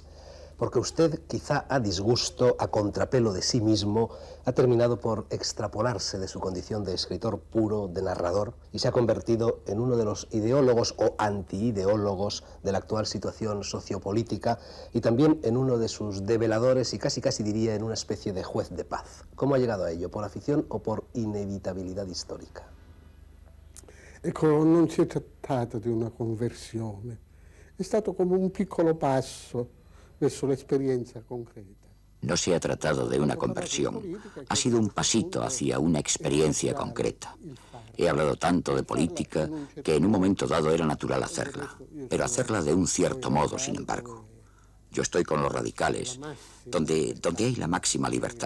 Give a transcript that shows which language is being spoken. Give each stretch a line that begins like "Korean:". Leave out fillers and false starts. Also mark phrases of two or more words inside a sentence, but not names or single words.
Spanish: Porque usted, quizá a disgusto, a contrapelo de sí mismo, ha terminado por extrapolarse de su condición de escritor puro, de narrador, y se ha convertido en uno de los ideólogos o antiideólogos de la actual situación sociopolítica, y también en uno de sus develadores, y casi diría en una especie de juez de paz. ¿Cómo ha llegado a ello? ¿Por afición o por inevitabilidad histórica?
Italian: Ecco, non si è trattato di una conversione, è stato come un piccolo passo verso l'esperienza concreta.
Spanish: No se ha tratado de una conversión, ha sido un pasito hacia una experiencia concreta. He hablado tanto de política que en un momento dado era natural hacerla, pero hacerla de un cierto modo, sin embargo. Yo estoy con los radicales, donde hay la máxima libertad.